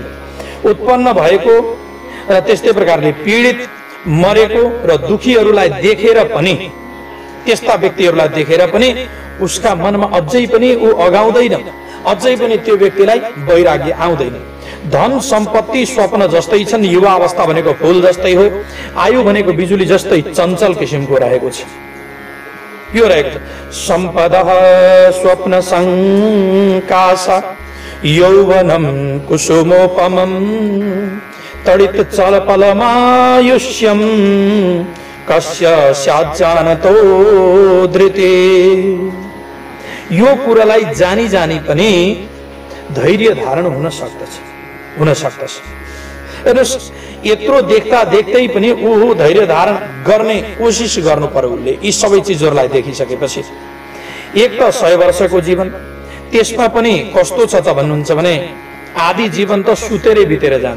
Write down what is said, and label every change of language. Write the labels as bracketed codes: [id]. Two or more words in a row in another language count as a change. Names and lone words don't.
[ne] उत्पन्न भएको र त्यस्तै प्रकारले पीडित, मरेको र दुखीहरूलाई देखेर पनि, त्यस्ता व्यक्तिहरूलाई देखेर पनि उसका मनमा अझै पनि ऊ अगाउँदैन, अझै पनि त्यो व्यक्तिलाई वैराग्य आउँदैन। धन सम्पत्ति स्वप्न जस्तै छन्। युवा अवस्था भनेको फूल जस्तै हो। आयु भनेको बिजुली जस्तै चञ्चल किसिमको रहेको छ। यो रहेको छ [sa] सम्पदः स्वप्न संकाश यौवनम कुसुमोपमम तडित चलपलमायुष्यम कस्य स्याज्जानतो धृते। [ne] यो कुरालाई जानी जानी पनि धैर्य धारण हुन सक्दछ। हेर्नुहोस्, यत्रो देख्दा देख्दै पनि ऊ धैर्य धारण गर्ने कोसिस गर्नु पर्यो उसले। यी सबै चिजहरूलाई देखिसकेपछि एक त 100 वर्षको जीवन, त्यसमा पनि कस्तो छ त भन्नुहुन्छ भने आधी जीवन त सुतेरै बितेर जान्छ।